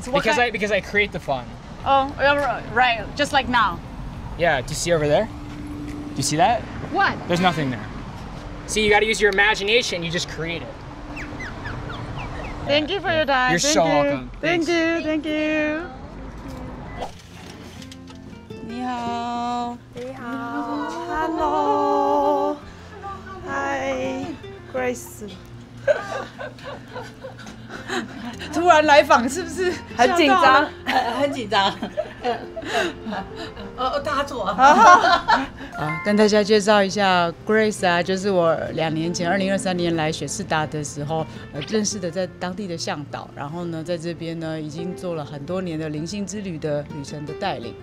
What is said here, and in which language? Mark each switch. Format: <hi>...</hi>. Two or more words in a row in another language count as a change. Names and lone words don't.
<en>Because I create the fun. Oh, right. Just like now. Yeah. Do you see over there? Do you see that? What? There's nothing there. See, you got to use your imagination. You just create it. Thank you for your time. You're so welcome. Thank you. Thank you.</en> <zh>你好。你好。</zh> <en>Hello。Hi</en> <zh>Grace。突然来访是不是很緊張？很緊張。大家坐。跟大家介紹一下 Grace 啊，就是我2年前2023年來雪士達的時候，認識的在當地的向導，然後呢，在這邊呢已經做了很多年的靈性之旅的旅程的帶領。</zh>